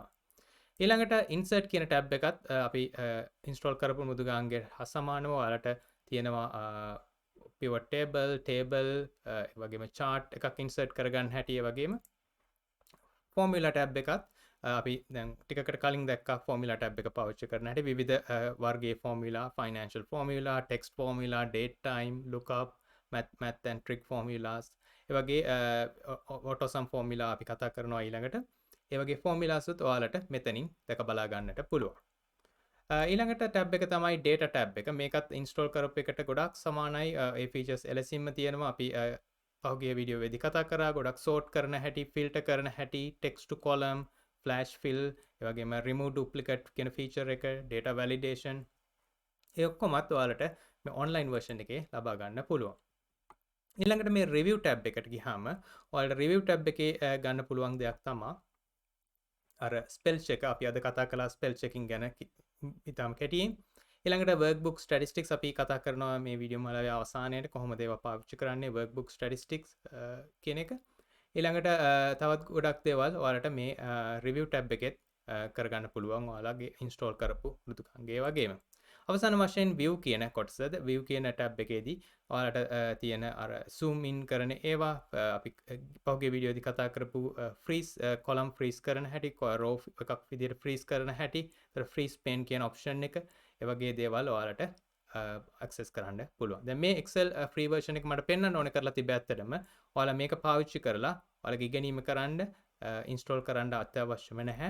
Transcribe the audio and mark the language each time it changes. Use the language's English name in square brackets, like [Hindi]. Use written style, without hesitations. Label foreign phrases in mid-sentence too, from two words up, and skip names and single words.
[Sinhala] ඊළඟට insert කියන tab එකත් අපි install කරපු මෘදුකාංගයට සමානව ඔයාලට තියෙනවා [English] pivot table [Sinhala] වගේම chart එකක් insert කරගන්න හැටි ඒ වගේම [English] formula tab [Sinhala] එකත් අපි දැන් ටිකකට කලින් දැක්කා [English] formula tab [Sinhala] එක පාවිච්චි කරන හැටි විවිධ වර්ගයේ formula, [English] financial formula, text formula, date time, lookup, math and trick formulas [Sinhala] ඒ වගේ [English] auto sum formula [Sinhala] අපි කතා කරනවා ඊළඟට. ඒ වගේ formulas උත් ඔයාලට මෙතනින් දැක බලා ගන්නට පුළුවන්. ඊළඟට tab එක තමයි [English] data tab [Sinhala] එක. මේකත් install කරපු එකට ගොඩක් සමානයි. ඒ features එලෙසින්ම තියෙනවා. අපි පහුගිය වීඩියෝ වේදී කතා කරා ගොඩක් sort කරන හැටි, filter කරන හැටි, [English] text to column, flash fill, [Sinhala] ඒ වගේම [English] remove duplicate [Sinhala] කියන feature එක, [English] data validation [Sinhala] ඒ ඔක්කොමත් ඔයාලට මේ [English] online version [Sinhala] එකේ ලබා ගන්න පුළුවන්. ඊළඟට මේ [English] review tab [Sinhala] එකට ගියාම ඔයාලට [English] review tab [Sinhala] එකේ ගන්න පුළුවන් දෙයක් තමයි අර [English] spell check [Sinhala] අපි අද කතා කළා [English] spell checking [Sinhala] ගැන ඉතාම කෙටියෙන්. ඊළඟට [English] workbook statistics [Sinhala] අපි කතා කරනවා මේ වීඩියෝ මාලාවේ අවසානයේදී කොහොමද ඒවා පාවිච්චි කරන්නේ [English] workbook statistics [Sinhala] කියන එක. ඊළඟට තවත් ගොඩක් දේවල් ඔයාලට මේ [English] review tab [Sinhala] එකෙත් කරගන්න පුළුවන් ඔයාලගේ install කරපු මෘදුකාංගයේ වගේම. අවසාන වශයෙන් view කියන කොටසද view කියන tab එකේදී ඔයාලට තියෙන අර [English] zoom in [Sinhala] කරන ඒවා අපි පහුගිය වීඩියෝදී කතා කරපු [English] freeze column freeze [Sinhala] කරන හැටි row එකක් විදිහට freeze කරන හැටි ඊට [English] freeze pane [Sinhala] කියන option එක ඒ වගේ දේවල් ඔයාලට access කරන්න පුළුවන්. දැන් මේ Excel [English] free version [Sinhala] එක මට පෙන්වන්න ඕනේ කරලා තිබ්බ ඇත්තටම ඔයාලා මේක පාවිච්චි කරලා ඔයාලගේ ඉගෙනීම කරන්න install කරන්න අත්‍යවශ්‍යම නැහැ.